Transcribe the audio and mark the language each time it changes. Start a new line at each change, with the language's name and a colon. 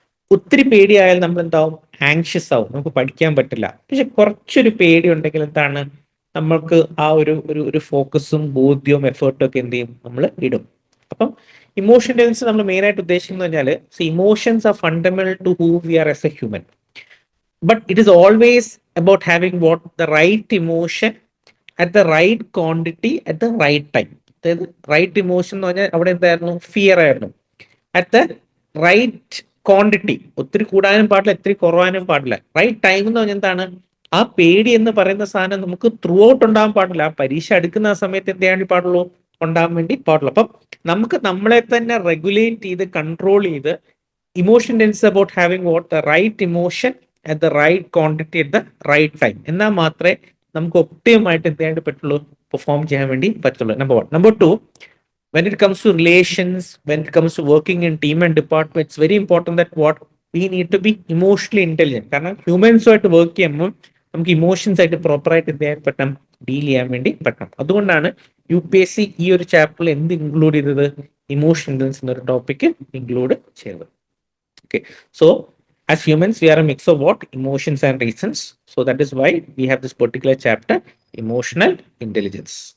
Malayalam: ഒത്തിരി പേടിയായാൽ നമ്മൾ എന്താവും, ആങ്ഷ്യസ് ആവും, നമുക്ക് പഠിക്കാൻ പറ്റില്ല. പക്ഷെ കുറച്ചൊരു പേടി ഉണ്ടെങ്കിൽ എന്താണ്, നമ്മൾക്ക് ആ ഒരു ഫോക്കസും ബോധ്യവും എഫേർട്ടും ഒക്കെ എന്ത് ചെയ്യും, നമ്മൾ ഇടും. അപ്പം ഇമോഷൻ ഇന്റലിജൻസ് നമ്മൾ മെയിൻ ആയിട്ട് ഉദ്ദേശിക്കുന്നത് പറഞ്ഞാൽ,
English: Emotions are fundamental to who we are as a human. But it is always about having what the right emotion at the right quantity at the right time.
Malayalam: അതായത് right emotion എന്ന് പറഞ്ഞാൽ അവിടെ എന്തായിരുന്നു, fear ആയിരുന്നു.
English: at the right quantity,
Malayalam: ഒത്തിരി കൂടാനും പാടില്ല, ഒത്തിരി കുറവാനും പാടില്ല. റൈറ്റ് ടൈം എന്ന് പറഞ്ഞാൽ എന്താണ്, ആ പേടി എന്ന് പറയുന്ന സാധനം നമുക്ക് ത്രൂ ഔട്ട് ഉണ്ടാകാൻ പാടില്ല. പരീക്ഷ എടുക്കുന്ന ആ സമയത്ത് എന്ത് ചെയ്യാൻ പാടുള്ളൂ, ഉണ്ടാകാൻ വേണ്ടി പാടുള്ളൂ. അപ്പം നമുക്ക് നമ്മളെ തന്നെ റെഗുലേറ്റ് ചെയ്ത് കൺട്രോൾ ചെയ്ത്,
English: Emotion tends about having what the right emotion at the right quantity at the right time.
Malayalam: എന്നാൽ മാത്രമേ നമുക്ക് ഒപ്റ്റിമമായിട്ട് എന്ത് ചെയ്യാൻ പറ്റുള്ളൂ, പെർഫോം ചെയ്യാൻ വേണ്ടി പറ്റുള്ളൂ. Number 1.
English: Number 2, when it comes to relations, when it comes to working in team and department, it's very important that what we need to be emotionally intelligent.
Malayalam: കാരണം ഹ്യൂമൻസുമായിട്ട് വർക്ക് ചെയ്യുമ്പോൾ നമുക്ക് ഇമോഷൻസ് ആയിട്ട് പ്രോപ്പറായിട്ട് എന്ത് ചെയ്യാൻ പറ്റണം, ഡീൽ ചെയ്യാൻ വേണ്ടി പറ്റണം. അതുകൊണ്ടാണ് UPSC ഈ ഒരു ചാപ്റ്ററിൽ എന്ത് ഇൻക്ലൂഡ് ചെയ്തത്, ഇമോഷൻ ഇന്റലിജൻസ് എന്നൊരു ടോപ്പിക് ഇൻക്ലൂഡ് ചെയ്തത്.
English: Okay, so as humans, we are a mix of what? Emotions and reasons. So that is why we have this particular chapter, emotional intelligence.